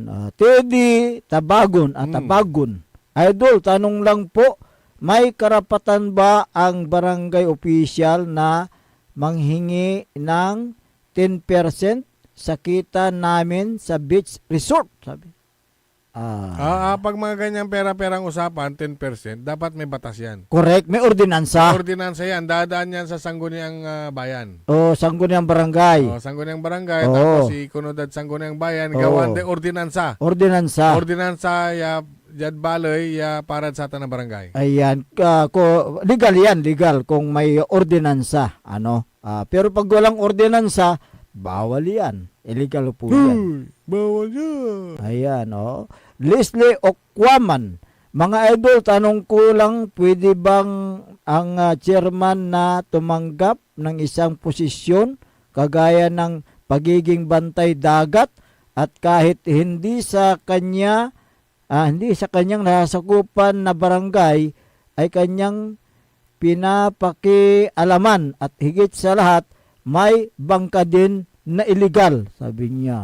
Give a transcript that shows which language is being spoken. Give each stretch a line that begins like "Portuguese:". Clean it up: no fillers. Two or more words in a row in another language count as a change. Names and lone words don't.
Filipino: Teddy Tabagon at Tabagon. Idol, tanong lang po, may karapatan ba ang barangay official na manghingi ng 10% sa kita namin sa beach resort? Sabi. Pag mga ganyang pera-perang usapan, 10%, dapat may batas yan. Correct, may ordinansa. Ordinansa yan, dadaan yan sa sangguniang bayan. Sangguniang barangay. Sangguniang barangay, tapos ikunod at sangguniang bayan, gawan de ordinansa. Ordinansa. Ordinansa, Jad Baloy, para sa tanang barangay. Ayan, legal yan, legal kung may ordinansa. Pero pag walang ordinansa, bawal yan. Illegal po yan. Bawal yan. Ayan, Leslie Okwaman, mga idol, tanong ko lang, pwede bang ang chairman na tumanggap ng isang posisyon kagaya ng pagiging bantay dagat at kahit hindi sa kanyang nasasakupan na barangay ay kanyang pinapakialaman at higit sa lahat may bangka din na illegal, sabi niya.